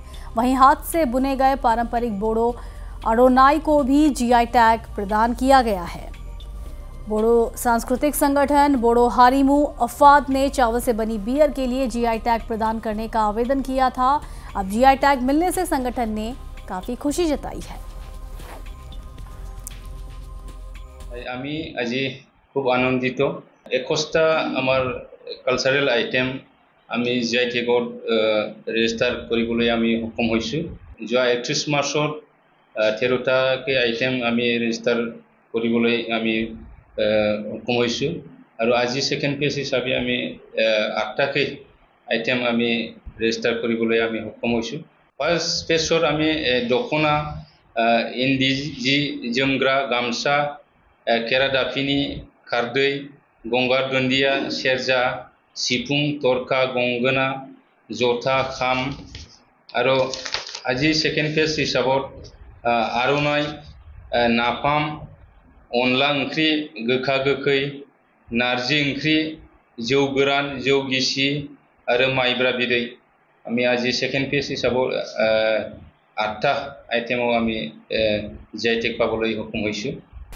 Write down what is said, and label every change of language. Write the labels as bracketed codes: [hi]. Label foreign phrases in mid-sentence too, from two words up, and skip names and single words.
[hi] वहीं हाथ से बुने गए पारंपरिक बोडो अडोनाई को भी जीआई टैग प्रदान किया गया है। बोडो सांस्कृतिक संगठन बोडो हारिमू अफाद ने चावल से बनी बियर के लिए जीआई टैग प्रदान करने का आवेदन किया था। अब जीआई टैग मिलने से संगठन ने काफी खुशी जताई है। [as] আমি আজি খুব আনন্দিত। 21টা আমার কালচাৰেল আইটেম আমি জিআই টেগত ৰেজিষ্টাৰ কৰিবলৈ আমি সক্ষম হৈছোঁ। যোৱা 31 মাৰ্চত 13টাকে আইটেম আমি ৰেজিষ্টাৰ কৰিবলৈ আমি সক্ষম হৈছোঁ আৰু আজি সেকেন্ড ফেজ হিচাপে আমি 8টাকে আইটেম আমি ৰেজিষ্টাৰ কৰিবলৈ আমি সক্ষম হৈছোঁ। ফাৰ্ষ্ট ফেজত আমি দখনা ইন্দি যি [brx] जोमग्रा गामसा केरादाफिनी खारदै गंगार दुन्दिया सेरजा सिफुं थरखा गंगोना जथा खाम आरो [as] আজি ছেকেণ্ড ফেজ হিচাপত [brx] आर'नाइ नाफाम अनला ओंख्रि गोखा गोखै नारजि ओंख्रि जौ गोरान जौ गिसि आरो माइब्रा बिदै [as] আমি আজি সেকেন্ড ফেজ হিসাবত 8টা আইটেমও আমি জিআই টেগ পাবলৈ সক্ষম হৈছোঁ।